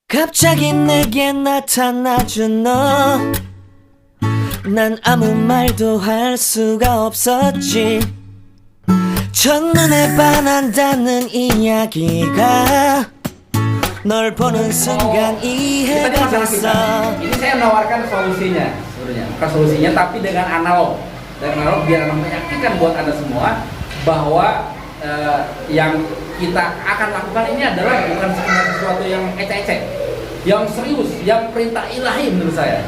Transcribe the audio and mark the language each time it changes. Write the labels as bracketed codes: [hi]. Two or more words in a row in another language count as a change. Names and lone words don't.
[ko] 갑자기 내게 나타나준 너, 난 아무 말도 할 수가 없었지. 첫눈에 반한다는 이야기가 널 보는 순간 이해가 됐어. [id] Ini saya menawarkan solusinya sebenarnya, bukan solusinya tapi dengan analog. Dengan analog biar meyakinkan buat Anda semua bahwa yang kita akan lakukan ini adalah bukan sekedar sesuatu yang ecek-ecek, yang serius, yang perintah ilahi menurut saya.